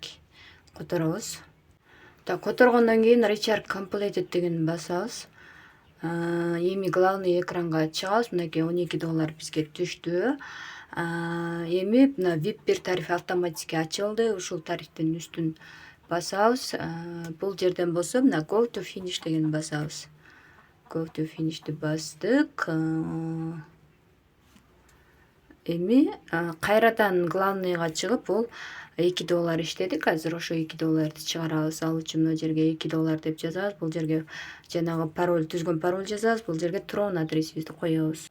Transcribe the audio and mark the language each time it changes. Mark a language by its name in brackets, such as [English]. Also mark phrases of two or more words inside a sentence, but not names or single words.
[Kyrgyz] Которобуз. Так, которгондон кийин [English] Recharge Completed [Kyrgyz] дегенди басабыз. Эми главный экранга чыгабыз. Мынакей $12 бизге түштү. Эми мына VIP1 тарифи автоматически ачылды. Ушул тарифтин үстүн басабыз. Бул жерден болсо мына [English] Go to Finish [Kyrgyz] дегенди басабыз. [English] Go to Finish'ти [Kyrgyz] бастык. Эми кайрадан главныйга чыгып, бул $2 иштедик. Азыр ошо $2 чыгарабыз. Ал үчүн мына жерге $2 деп жазабыз. Бул жерге жанагы пароль түзгөн пароль жазабыз. Бул жерге Tron адресибизди коебуз.